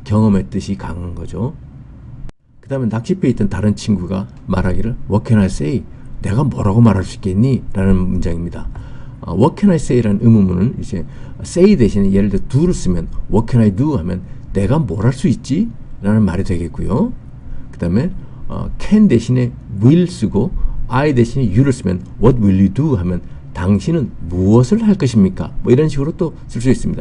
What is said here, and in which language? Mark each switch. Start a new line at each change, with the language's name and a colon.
Korean: 경험의 뜻이 강한 거죠. 그 다음에 낚싯배에 있던 다른 친구가 말하기를
English: What can I say?
Korean: 내가 뭐라고 말할 수 있겠니? 라는 문장입니다.
English: What can I say?
Korean: 라는 의문문은 이제 say 대신에 예를 들어 do를 쓰면
English: What can I do?
Korean: 하면 내가 뭘 할 수 있지? 라는 말이 되겠고요. 그 다음에 can 대신에 will 쓰고 I 대신에 you를 쓰면
English: What will you do?
Korean: 하면 당신은 무엇을 할 것입니까? 뭐 이런 식으로 또 쓸 수 있습니다.